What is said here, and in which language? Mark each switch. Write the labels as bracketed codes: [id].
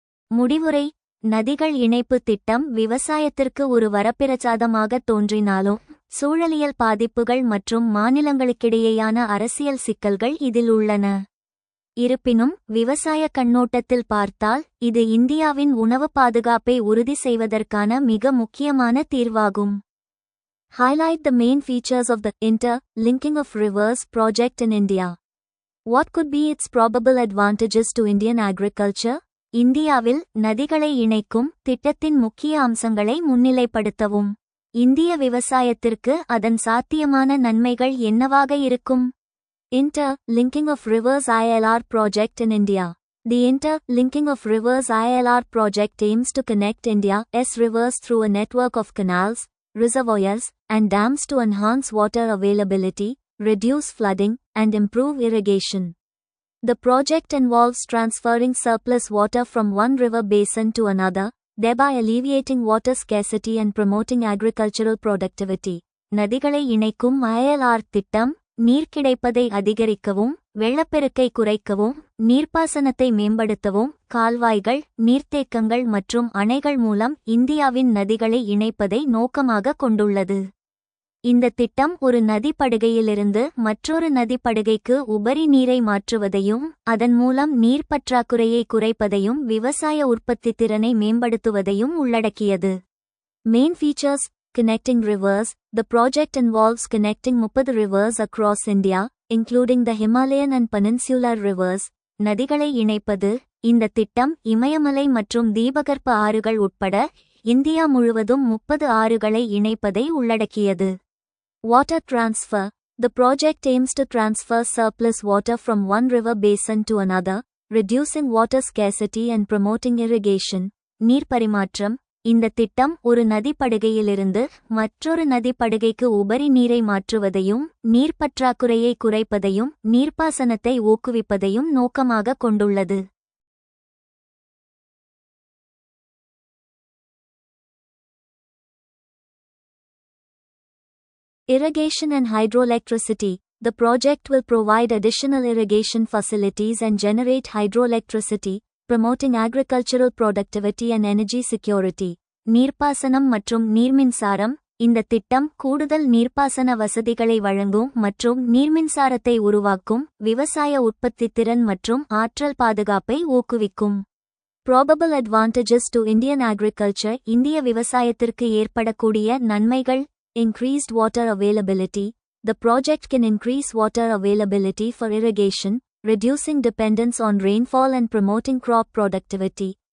[ta] முடிவுரை: நதிகள் இணைப்பு திட்டம் விவசாயத்திற்கு ஒரு வரப்பிரசாதமாக தோன்றினாலும் சூழலியல் பாதிப்புகள் மற்றும் மாநிலங்களுக்கிடையேயான அரசியல் சிக்கல்கள் இதில் உள்ளன. இருப்பினும் விவசாய கண்ணோட்டத்தில் பார்த்தால் இது இந்தியாவின் உணவு பாதுகாப்பை உறுதி செய்வதற்கான மிக முக்கியமான தீர்வாகும். [en] Highlight the main features of the Inter-Linking of Rivers project in India. What could be its probable advantages to Indian agriculture? [ta] இந்தியாவில் நதிகளை இணைக்கும் திட்டத்தின் முக்கிய அம்சங்களை முன்னிலைப்படுத்தவும். இந்திய விவசாயத்திற்கு அதன் சாத்தியமான நன்மைகள் என்னவாக இருக்கும்? [en] Inter-Linking of Rivers ILR project in India. The Inter-Linking of Rivers ILR project aims to connect India's rivers through a network of canals, reservoirs, and dams to enhance water availability, reduce flooding, and improve irrigation. The project involves transferring surplus water from one river basin to another, thereby alleviating water scarcity and promoting agricultural productivity. [ta] நதிகளை இணைக்கும் ILR திட்டம் நீர் கிடைப்பதை அதிகரிக்கவும், வெள்ளப்பெருக்கை குறைக்கவும், நீர்ப்பாசனத்தை மேம்படுத்தவும், கால்வாய்கள், நீர்த்தேக்கங்கள் மற்றும் அணைகள் மூலம் இந்தியாவின் நதிகளை இணைப்பதை நோக்கமாக கொண்டுள்ளது. இந்த திட்டம் ஒரு நதிப்படுகையிலிருந்து மற்றொரு நதிப்படுகைக்கு உபரி நீரை மாற்றுவதையும், அதன் மூலம் நீர் பற்றாக்குறையை குறைப்பதையும் விவசாய உற்பத்தி திறனை மேம்படுத்துவதையும் உள்ளடக்கியது. [en] Main features: Connecting rivers. The project involves connecting 30 rivers across India, including the Himalayan and Peninsular rivers. [ta] நதிகளை இணைப்பது. இந்த திட்டம் இமயமலை மற்றும் தீபகற்ப ஆறுகள் உட்பட இந்தியா முழுவதும் 30 ஆறுகளை இணைப்பதை உள்ளடக்கியது. [en] Water transfer. The project aims to transfer surplus water from one river basin to another, reducing water scarcity and promoting irrigation. [ta] நீர் பரிமாற்றம். இந்த திட்டம் ஒரு நதிப்படுகையிலிருந்து மற்றொரு நதிப்படுகைக்கு உபரி நீரை மாற்றுவதையும், நீர் பற்றாக்குறையை குறைப்பதையும், நீர்ப்பாசனத்தை ஊக்குவிப்பதையும் நோக்கமாக கொண்டுள்ளது. [en] Irrigation and hydroelectricity. The project will provide additional irrigation facilities and generate hydroelectricity, promoting agricultural productivity and energy security. [ta] நீர்ப்பாசனம் மற்றும் நீர்மின்சாரம். இந்த திட்டம் கூடுதல் நீர்ப்பாசன வசதிகளை வழங்கும் மற்றும் நீர்மின்சாரத்தை உருவாக்கும், விவசாய உற்பத்தித்திறன் மற்றும் ஆற்றல் பாதுகாப்பை ஊக்குவிக்கும். [en] Probable advantages to Indian agriculture. [ta] இந்திய விவசாயத்திற்கு ஏற்படக்கூடிய நன்மைகள். [en] Increased water availability. The project can increase water availability for irrigation, reducing dependence on rainfall and promoting crop productivity.